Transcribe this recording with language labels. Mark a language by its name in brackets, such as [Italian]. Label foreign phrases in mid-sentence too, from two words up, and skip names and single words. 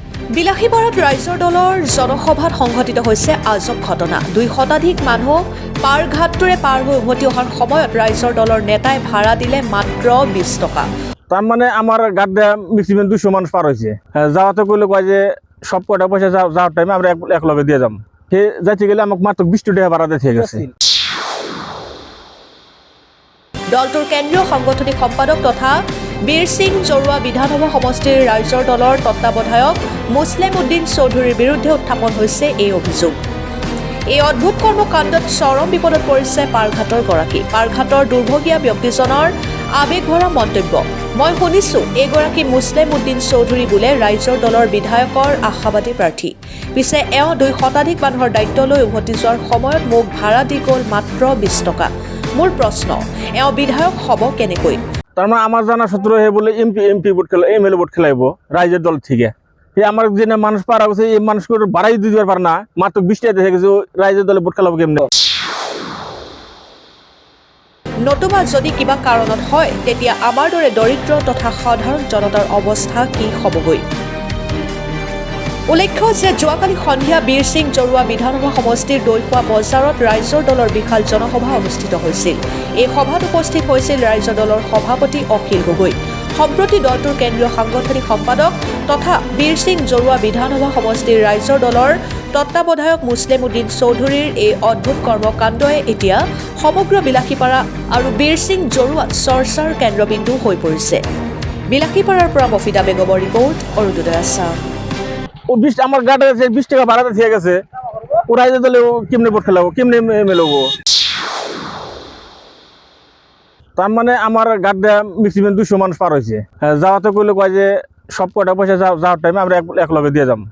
[Assamese] বিলাসীপাৰাত ৰাইজৰ দলৰ জনসভাত সংঘটিত হৈছে আজব ঘটনা। 2 শতাধিক মানুহ পাৰঘাটটোৰে পাৰ হৈ উভতি অহাৰ সময়ত ৰাইজৰ দলৰ নেতাই ভাড়া দিলে মাত্ৰ 20 টকা। [Bangla] তার মানে আমার গাড় দেওয়া ম্যাক্সিমাম 200 মানুষ পার হয়েছে। যাওয়াতে কইলে কয় যে সব কটা পয়সা যাওয়ার টাইমে আমরা এক লগে দিয়ে যাম। সে যাইতে গেলে আমাকে মাত্র 20 টাকা ভাড়া দিয়ে গেছে। [Assamese] দলটোৰ কেন্দ্ৰীয় সাংগঠনিক সম্পাদক তথা বীৰ সিং জৰুৱা বিধানসভা সমষ্টিৰ ৰাইজৰ দলৰ তত্ত্বাৱধায়ক মুছলিম উদ্দিন চৌধুৰীৰ বিৰুদ্ধে উত্থাপন হৈছে এই অভিযোগ। এই অদ্ভুত কৰ্মকাণ্ডত চৰম বিপদত পৰিছে পাৰঘাটৰ গৰাকী। পাৰঘাটৰ দুৰ্ভগীয়া ব্যক্তিজনৰ আৱেগভৰা মন্তব্য। মই শুনিছোঁ এইগৰাকী মুছলিম উদ্দিন চৌধুৰী বোলে ৰাইজৰ দলৰ বিধায়কৰ আশাবাদী প্ৰাৰ্থী। পিছে এওঁ 2 শতাধিক মানুহৰ দায়িত্ব লৈ উভতি যোৱাৰ সময়ত মোক ভাড়া দি গ'ল মাত্ৰ 20 টকা। মোৰ প্ৰশ্ন, এওঁ বিধায়ক হ'ব কেনেকৈ? [Bangla] তার মানে আমার জানা সূত্র হে বলে এমপি ভোট খেলা এমএলএ ভোট খেলাইব রাইজের দল থেকে। আমার যে মানুষ পারা গেছে এই মানুষকে বাড়াই দিতে পারে না, মাত্র 20 টাকা দেখে গেছে রাইজের দলে ভোট খেলাবো কেমনে? [Assamese] নতুবা যদি কিবা কাৰণত হয় তেতিয়া আমাৰ দৰে দৰিদ্ৰ তথা সাধাৰণ জনতাৰ অৱস্থা কি হ'বগৈ? উল্লেখ্য যে যোৱাকালি সন্ধিয়া বীৰ সিং জৰুৱা বিধানসভা সমষ্টিৰ দৈখোৱা বজাৰত ৰাইজৰ দলৰ বিশাল জনসভা অনুষ্ঠিত হৈছিল। এই সভাত উপস্থিত হৈছিল ৰাইজৰ দলৰ সভাপতি অখিল গগৈ। সম্প্ৰতি দলটোৰ কেন্দ্ৰীয় সাংগঠনিক সম্পাদক তথা বীৰ সিং জৰুৱা বিধানসভা সমষ্টিৰ ৰাইজৰ দলৰ তত্ত্বাৱধায়ক মুছলিম উদ্দিন চৌধুৰীৰ এই অদ্ভুত কৰ্মকাণ্ডই এতিয়া সমগ্ৰ বিলাসীপাৰা আৰু বীৰ সিং জৰুৱাত চৰ্চাৰ কেন্দ্ৰবিন্দু হৈ পৰিছে। বিলাসীপাৰাৰ পৰা মফিদা বেগমৰ ৰিপৰ্ট, অৰুণোদয় আছাম। [Bangla] ও 20 আমার গাড়ি 20 টাকা ভাড়া দিয়ে গেছে, ও রাইজের দলে কেমনে ভোট খেলাবো, কেমনে মেলাবো? তার মানে আমার গাড় দেওয়া ম্যাক্সিমাম 200 মানুষ পার হয়েছে। যাওয়াতে কইলে কয় যে সব কটা পয়সা যাওয়ার টাইমে আমরা এক লগে দিয়ে যাম।